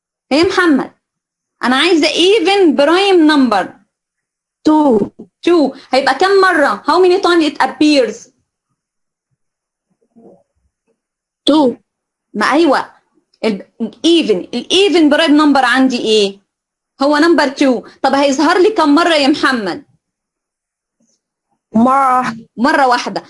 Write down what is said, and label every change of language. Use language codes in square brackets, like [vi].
[ar] يا محمد أنا عايزة [en] even prime number. 2. [ar] 2 هيبقى كم مرة؟ [en] How many times it appears؟ 2. [ar] ما أيوة الايفن برايم نمبر عندي ايه؟ هو نمبر 2. طب هيظهر لي كم مرة يا محمد؟ مرة واحدة.